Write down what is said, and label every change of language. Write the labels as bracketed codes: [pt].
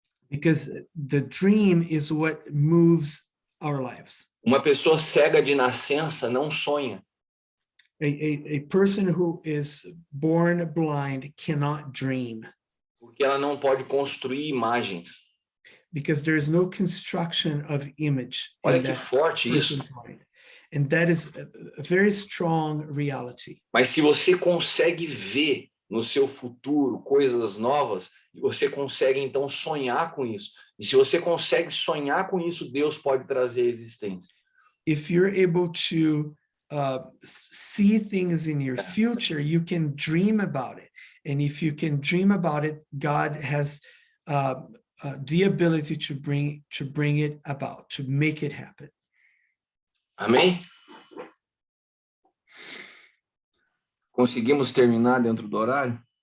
[en] Because the dream is what moves our lives. [pt] Uma pessoa cega de nascença não sonha. [en] A person who is born blind cannot dream. [pt] Porque ela não pode construir imagens. [en] Because there is no construction of image. [pt] Olha que forte isso. [en] Mind. And that is a very strong reality. [pt] Mas se você consegue ver no seu futuro coisas novas, você consegue então sonhar com isso. E se você consegue sonhar com isso, Deus pode trazer a existência. [en] If you're able to see things in your future, you can dream about it. And if you can dream about it, God has the ability to bring it about, to make it happen. [pt] Amém? Conseguimos terminar dentro do horário?